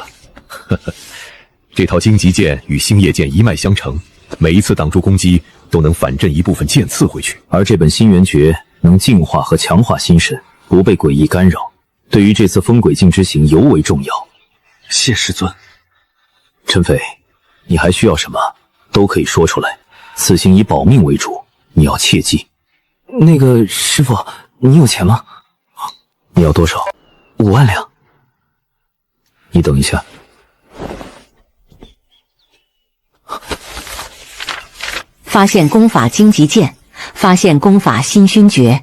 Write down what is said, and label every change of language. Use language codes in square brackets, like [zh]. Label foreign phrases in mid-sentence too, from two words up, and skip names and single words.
[zh] 呵呵，這套荊棘劍與星夜劍一脈相承，每一次擋住攻擊都能反震一部分劍刺回去，而這本心元訣能淨化和強化心神，不被鬼異干擾，對於這次風鬼境之行尤為重要。謝師尊。陳飛，你還需要什麼？ 都可以说出来。此行以保命为主，你要切记。那个师傅，你有钱吗？你要多少？5万两。你等一下。发现功法荆棘剑，发现功法新勋诀。